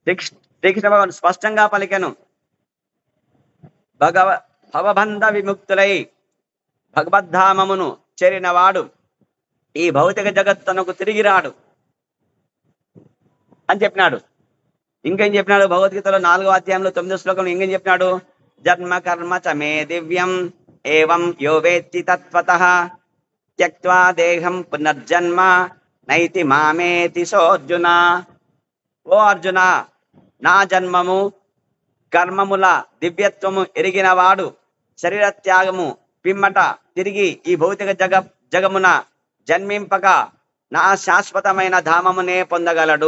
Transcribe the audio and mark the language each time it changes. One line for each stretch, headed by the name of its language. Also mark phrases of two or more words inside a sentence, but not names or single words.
Telugu: శ్రీకృష్ణ భగవాన్ స్పష్టంగా పలికెను, భవబంధ విముక్తులై భగవద్ధామమును చేరినవాడు ఈ భౌతిక జగత్తునకు తిరిగి రాడు అని చెప్పినాడు. ఇంకేం చెప్పినాడు? భగవద్గీతలో 4వ అధ్యాయంలో 9వ శ్లోకంలో ఇంకేం చెప్పినాడు?
Sanskrit: జన్మ కర్మ చ మే దివ్యం ఏవం యో వేత్తి తత్వతః త్యక్త్వా దేహం పునర్జన్మ నైతి మామేతి సోర్జున.
Telugu: ఓ అర్జున, నా జన్మము కర్మముల దివ్యత్వము ఎరిగిన వాడు శరీర త్యాగము పిమ్మట తిరిగి ఈ భౌతిక జగమున జన్మింపక నా శాశ్వతమైన ధామమునే పొందగలడు.